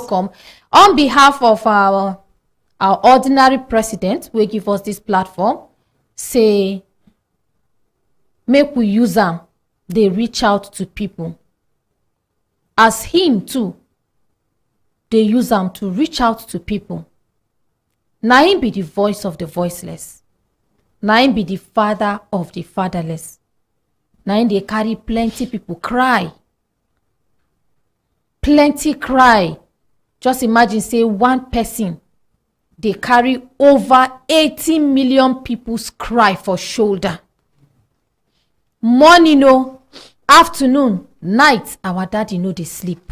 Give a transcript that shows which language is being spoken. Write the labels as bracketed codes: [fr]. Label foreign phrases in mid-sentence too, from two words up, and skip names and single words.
[pcm] no come, on behalf of our ordinary president, we give us this platform, say make we use am, they reach out to people. As him too, they use am to reach out to people. Na him be the voice of the voiceless. Na him be the father of the fatherless. Na him dey carry plenty people cry. Plenty cry. Just imagine say one person dey carry over 80 million people's cry for shoulder. Morning o, afternoon, night, our daddy no dey sleep.